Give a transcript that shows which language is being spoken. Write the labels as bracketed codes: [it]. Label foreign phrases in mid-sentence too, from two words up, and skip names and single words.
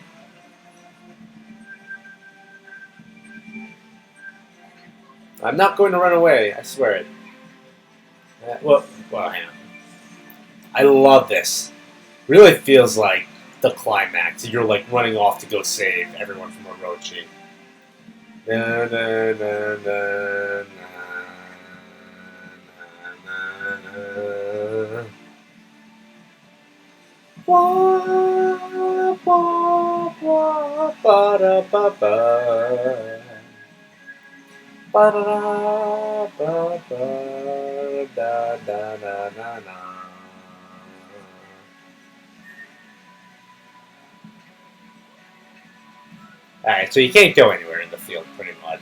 [en] I'm not going to run away. I swear it. Well, hang on. I love this. Really feels like the climax. You're like running off to go save everyone from Orochi. Na, na, na, na, na, na, na. Wah, wah, wah, ba, da, ba, ba. Ba, da, da, ba, ba, da, da, na, na, na. Alright, so you can't go anywhere in the field, pretty much.